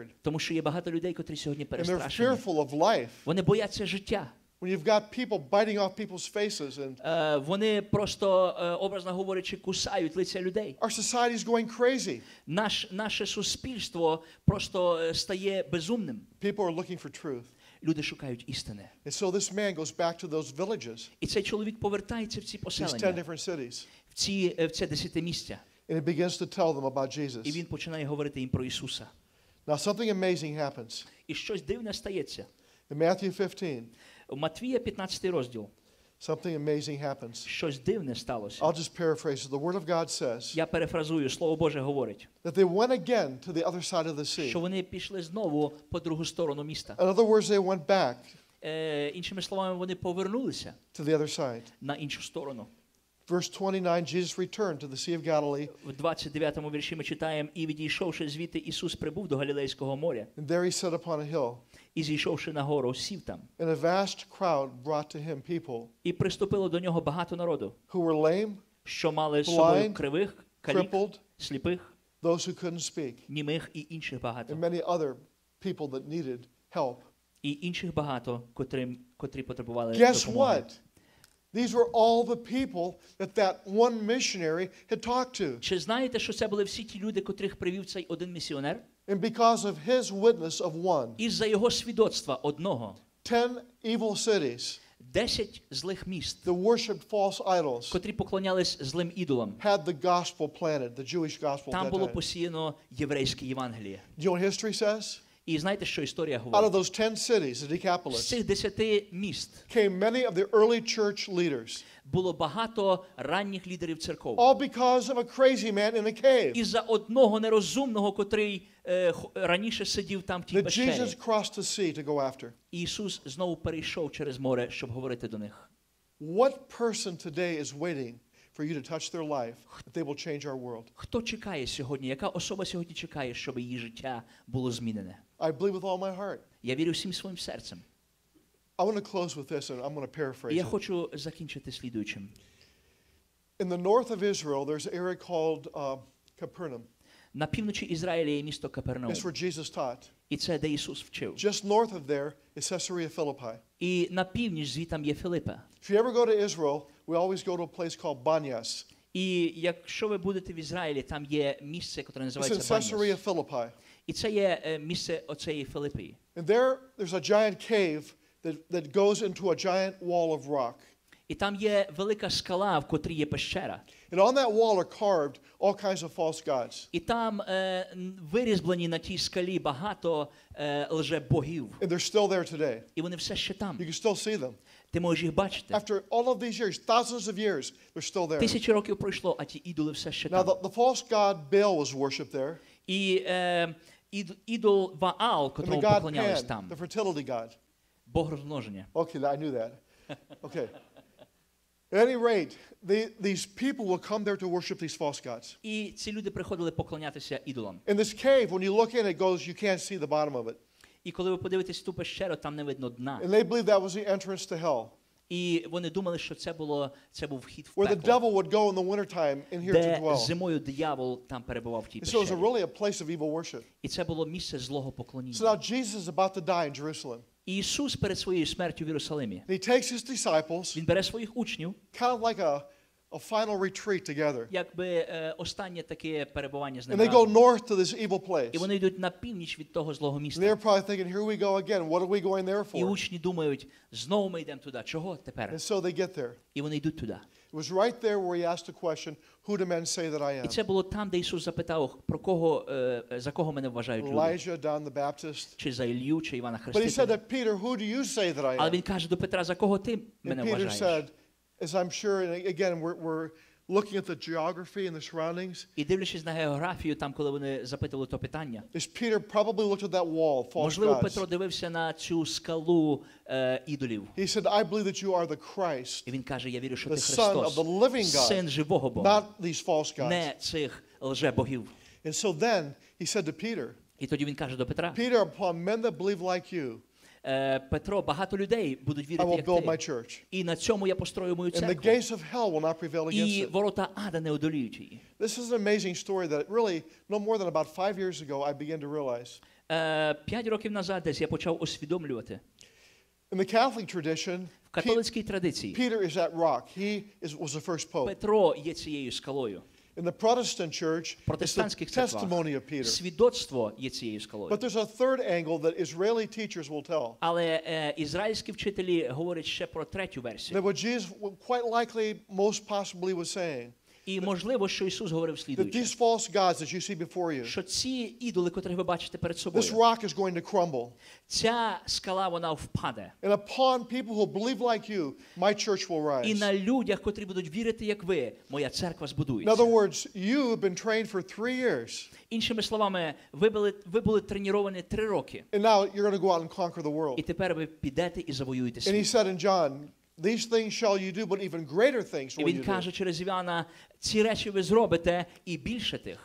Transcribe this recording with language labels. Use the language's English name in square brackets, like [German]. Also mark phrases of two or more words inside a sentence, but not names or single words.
[Ukrainian] Тому що є багато людей, котрі сьогодні [English] And they're [Ukrainian] перестрашені. [English] fearful of life. [Ukrainian] Вони бояться життя. [English] When when you've got people biting off people's faces and [Ukrainian] Вони просто, образно говорячи, кусають лиця людей. [English] our society is going crazy. [Ukrainian] Наше суспільство просто стає безумним. [English] People are looking for truth. [Ukrainian] Люди шукають істини. [English] And so this man goes back to those villages, [Ukrainian] І цей чоловік повертається в ці [English] these 10 [Ukrainian] поселення, [English] different cities, [Ukrainian] в це 10-місця. [English] and he begins to tell them about [Ukrainian] І Jesus. він починає говорити їм про Ісуса. [English] Now something amazing happens. [Ukrainian] І щось дивне стається. [English] In Matthew 15, [Ukrainian] У Матвія 15 розділ. [English] something amazing happens. [Ukrainian] Щось дивне сталося. [English] I'll just paraphrase it. The Word of God says [Ukrainian] Я перефразую, Слово Боже говорить, [English] that they went again to the other side of the sea. [Ukrainian] що вони пішли знову по другу сторону міста. [English] In other words, they went back [Ukrainian] Іншими словами, вони повернулися [English] to the other side. [Ukrainian] на іншу сторону. [English] Verse 29, Jesus returned to the Sea of Galilee, [Ukrainian] В 29-му вірші ми читаємо, і відійшовши звідти, Ісус прибув до Галілейського моря, [English] and there he sat upon a hill. [Ukrainian] і зійшовши на гору, сів там. [English] And a vast crowd brought to him people [Ukrainian] І приступило до нього багато народу, [English] who were lame, [Ukrainian] що мали з собою [English] Blind, [Ukrainian] кривих, калік, [English] crippled, [Ukrainian] сліпих, [English] those who couldn't speak, [Ukrainian] німих і інших [English] and [Ukrainian] багато. [English] many other people that needed help. [Ukrainian] І інших багато, котрі потребували [English] Guess [Ukrainian] допомоги. [English] what? These were all the people that one missionary had talked to. [Ukrainian] Чи знаєте, що це були всі ті люди, котрих привів цей один місіонер? [English] And because of his witness of one, [Ukrainian] Із-за його свідоцтва одного [English] 10 evil cities [Ukrainian] 10 злих міст, [English] that worshipped false idols [Ukrainian] котрі поклонялись злим ідолам. [English] had the gospel planted, the Jewish gospel at [Ukrainian] Там [English] that [Ukrainian] було [English] time. [Ukrainian] посіяно єврейське Євангеліє. [English] Do you know what history says? [Ukrainian] І знаєте, що історія [English] Out of [Ukrainian] говорить? [English] those 10 cities, the [Ukrainian] З Decapolis, цих 10 міст [English] came many of the early church leaders, [Ukrainian] було багато ранніх лідерів церков. [English] all because of a crazy man in a cave [Ukrainian] Із-за одного нерозумного, котрий раніше сидів там в тій [English] that [Ukrainian] пещері. [English] Jesus crossed the sea to go after. [Ukrainian] Ісус знову перейшов через море, щоб говорити до них. What person today is waiting for you to touch their life that they will change our world? Хто чекає сьогодні? Яка особа сьогодні чекає, щоб її життя було змінене? [English] I believe with all my heart. [Ukrainian] Я вірю всім своїм серцем. [English] I want to close with this, and I'm going to [Ukrainian] І [English] paraphrase [Ukrainian] я [English] it. [Ukrainian] хочу закінчити слідуючим. [English] In the north of Israel, there's an area called Capernaum. [Ukrainian] На півночі Ізраїля є місто Капернаум. [English] It's where Jesus taught. [Ukrainian] І це, де Ісус вчив. [English] Just north of there is Caesarea Philippi. [Ukrainian] І на північ звітам є Филипа. [English] If you ever go to Israel, we always go to a place called Banyas. [Ukrainian] І якщо ви будете в Ізраїлі, там є місце, яке [English] It's in [Ukrainian] називається Caesarea Баняс. Philippi. І це є місце оцеї Филипії. [English] And there's a giant cave that goes into a giant wall of rock. [Ukrainian] І там є велика скала, в котрій є пещера. [English] And on that wall are carved all kinds of false gods. [Ukrainian] І там вирізблені на тій скалі багато лжебогів. [English] And they're still there today. [Ukrainian] І вони все ще там. [English] You can still see them. [Ukrainian] Ти можеш їх бачити. [English] After all of these years, thousands of years, they're still there. [Ukrainian] Тисячі років пройшло, а ті ідоли все ще [English] Now, [Ukrainian] там. [English] the false god Baal was worshipped there. [Ukrainian] І ідол Ваал, [English] And the [Ukrainian] котрому [English] god [Ukrainian] поклонялись Pan, там. [English] the fertility god. [Ukrainian] Бог розмноження. [English] Okay, I knew that. Okay. At any rate, these people will come there to worship these false gods. [Ukrainian] І ці люди приходили поклонятися ідолам. [English] In this cave, when you look in, it goes, you can't see the bottom of it. [Ukrainian] І коли ви подивитесь ту пещеру, там не видно дна. [English] And they believe that was the entrance to hell, [Ukrainian] І вони думали, що це був вхід в [English] where the [Ukrainian] пекло, [English] devil would go in the wintertime in here to [Ukrainian] де [English] dwell. [Ukrainian] зимою диявол там перебував в тій [English] And so it was [Ukrainian] пещері. [English] really a place of evil worship. [Ukrainian] І це було місце злого [English] So [Ukrainian] поклоніння. [English] now Jesus is about to die in Jerusalem. [Ukrainian] І Ісус перед своєю смертю в Єрусалимі, [English] And he takes his disciples, [Ukrainian] він бере своїх учнів, [English] kind of like a final retreat together. [Ukrainian] якби останнє таке перебування з [English] And [Ukrainian] ним [English] they go [Ukrainian] разом. [English] north to this evil [Ukrainian] І [English] place. [Ukrainian] вони йдуть на північ від того злого [English] And [Ukrainian] міста. [English] they're probably thinking, here we go again. What are we going there [Ukrainian] І [English] for? [Ukrainian] учні думають, знову ми йдемо туди. Чого тепер? [English] And so they get there. [Ukrainian] І вони йдуть туди. [English] It was right there where he asked the question, who do men say that I [Ukrainian] І [English] am? [Ukrainian] це було там, де Ісус запитав, про кого, за кого мене вважають люди. Elijah, John the Baptist. Чи за Ілью, чи Івана [English] But he said [Ukrainian] Хрестителя. [English] to Peter, who do you say that I [Ukrainian] Але [English] am? [Ukrainian] він каже до Петра, за кого ти мене [English] And Peter [Ukrainian] вважаєш? [English] said, as I'm sure, and again, we're looking at the geography and the surroundings, [Ukrainian] І дивлячись на географію, там, коли вони запитували то питання, [English] is Peter probably looked at that wall, false [Ukrainian] можливо, [English] gods. [Ukrainian] Петро дивився на цю скалу ідолів. [English] He said, I believe that you are the Christ, [Ukrainian] І він каже, я вірю, що [English] the [Ukrainian] ти [English] Son of [Ukrainian] Христос, [English] the living God, [Ukrainian] син живого Бога, [English] not these false gods. [Ukrainian] не цих лже-богів. [English] And so then he said to Peter, [Ukrainian] І тоді він каже до Петра, [English] Peter, upon men that believe like you, [Ukrainian] Петро, багато людей будуть [English] I [Ukrainian] вірити, [English] will [Ukrainian] як [English] build my [Ukrainian] ти. [English] church. [Ukrainian] І на цьому я построю мою [English] And the [Ukrainian] церкву. [English] gates of hell will not prevail against [Ukrainian] І [English] it. [Ukrainian] ворота ада не одоліють її. [English] This is an amazing story that really, no more than about 5 years ago, I began to realize. [Ukrainian] 5 років назад десь я почав усвідомлювати. [English] In the Catholic tradition, [Ukrainian] В католицькій традиції [English] Peter is that rock. He was the first pope. [Ukrainian] Петро є цією скалою. [English] In the Protestant church, [Ukrainian] В [English] it's the [Ukrainian] протестантських церквах [English] testimony of Peter. [Ukrainian] свідоцтво є цією скалою. [English] But there's a third angle that Israeli teachers will tell. [Ukrainian] Але ізраїльські вчителі говорять ще про третю версію. [English] That what Jesus quite likely, most possibly was saying, [Ukrainian] І можливо, що Ісус говорив [English] that [Ukrainian] слідуюче. [English] these false gods that you see before you, [Ukrainian] Що ці ідоли, котрих ви бачите перед [English] this [Ukrainian] собою, [English] rock is going to crumble. [Ukrainian] ця скала, вона впаде. [English] And upon people who believe like you, my church will [Ukrainian] І [English] rise. [Ukrainian] на людях, котрі будуть вірити, як ви, моя церква [English] In other [Ukrainian] збудується. [English] words, you have been trained for 3 years, [Ukrainian] Іншими словами, ви були треновані 3 роки. [English] and now you're going to go out and conquer the [Ukrainian] І [English] world. [Ukrainian] тепер ви підете і завоюєте [English] And he [Ukrainian] світ. [English] said in John, these things shall you do, but even greater things [Ukrainian] І [English] will [Ukrainian] він [English] you do, [Ukrainian] каже через Івана, ці речі ви зробите і більше тих,